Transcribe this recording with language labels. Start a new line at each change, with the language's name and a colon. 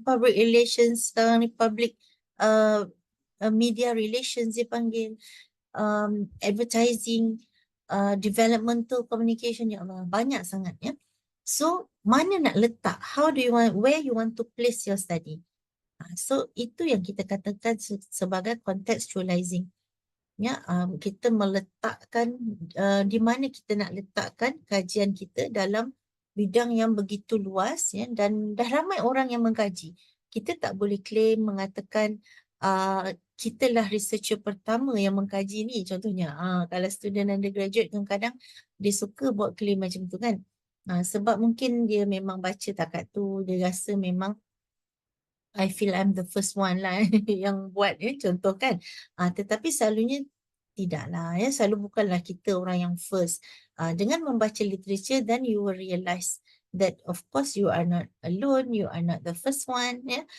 Malay: Public relations, sekarang ni public media relations dipanggil, advertising, developmental communication, ya Allah, banyak sangat ya. So, mana nak letak?
English: How do you want, where you want to place your study?
Malay: So, itu yang kita katakan sebagai contextualizing. Ya, kita meletakkan di mana kita nak letakkan kajian kita dalam bidang yang begitu luas ya, dan dah ramai orang yang mengkaji. Kita tak boleh claim mengatakan kita lah researcher pertama yang mengkaji ni contohnya. Kalau student undergraduate kadang-kadang dia suka buat claim macam tu kan. Sebab mungkin dia memang baca takat tu, dia rasa memang
English: I feel I'm the first one
Malay: lah yang buat contoh kan. Tetapi selalunya tidaklah ya, selalu bukanlah kita orang yang first. Dengan membaca literature,
English: then you will realize that of course you are not alone, you are not the first one ya.